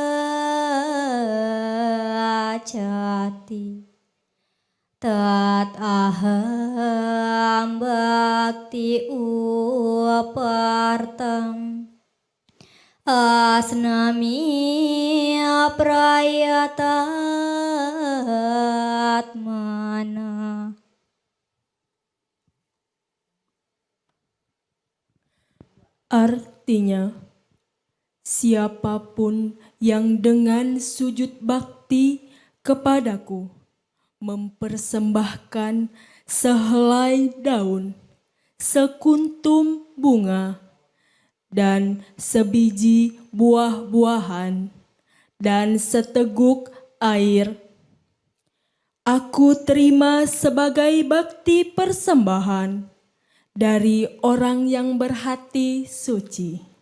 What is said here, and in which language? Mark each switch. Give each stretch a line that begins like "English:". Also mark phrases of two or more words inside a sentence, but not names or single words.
Sanskrit: jati tat aham bhakti upartam asnami prayatatmana.
Indonesian: Artinya, siapapun yang dengan sujud bakti kepadaku mempersembahkan sehelai daun, sekuntum bunga, dan sebiji buah-buahan, dan seteguk air, aku terima sebagai bakti persembahan dari orang yang berhati suci.